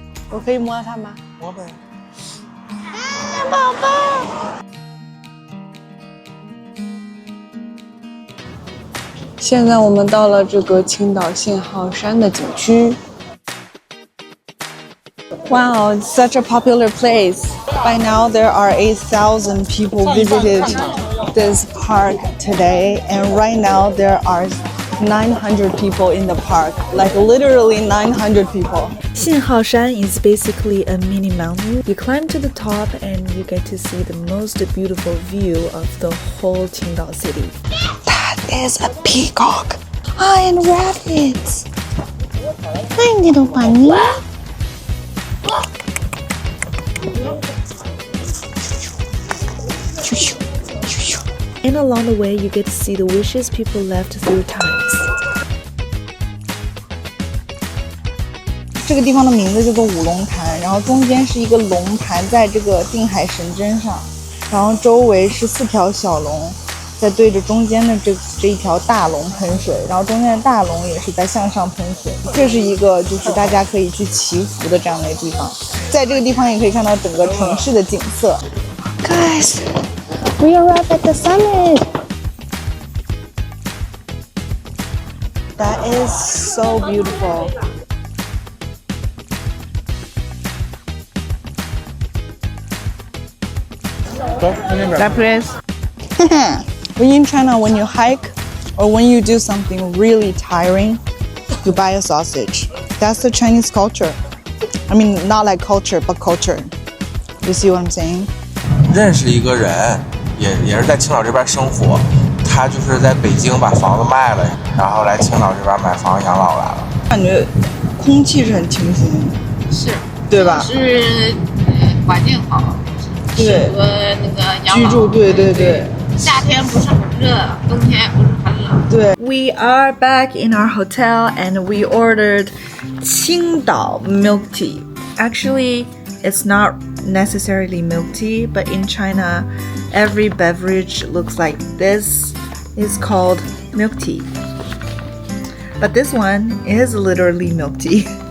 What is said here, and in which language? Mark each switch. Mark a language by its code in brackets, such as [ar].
[zh] 我可以摸它吗？摸呗。宝宝。现在我们到了这个青岛信号山的景区。 [en] Wow, it's such a popular place. By now, there are 8,000 people visited this park today, and right now there are 900 people in the park, like literally 900 people. XinHaoShan is basically a mini mountain. You climb to the top and you get to see the most beautiful view of the whole Qingdao city. That is a peacock. And rabbits. Hi, little bunny. And along the way, you get to see the wishes people left through times. [zh] 这个地方的名字叫做五龙潭，然后中间是一个龙盘在这个定海神针上，然后周围是4条小龙在对着中间的这一条大龙喷水，然后中间的大龙也是在向上喷水。这是一个就是大家可以去祈福的这样的一个地方，在这个地方也可以看到整个城市的景色。 [en] Guys, we arrived at the summit. That is so beautiful. That place. In China, when you hike or when you do something really tiring, you buy a sausage. That's the Chinese culture. I mean, not like culture, but culture. You see what I'm saying? [zh] 认识一个人，也是在青岛这边生活，他就是在北京把房子卖了，然后来青岛这边买房养老来了。感觉空气是很清新，是，对吧？是，环境好，对，适合那个养老居住，对对对。夏天不是很热，冬天也不是很冷。 [en] 对 We are back in our hotel and we ordered Qingdao milk tea. Actually, it's not necessarily milk tea, but in China, every beverage looks like this. It's called milk tea. But this one is literally milk tea.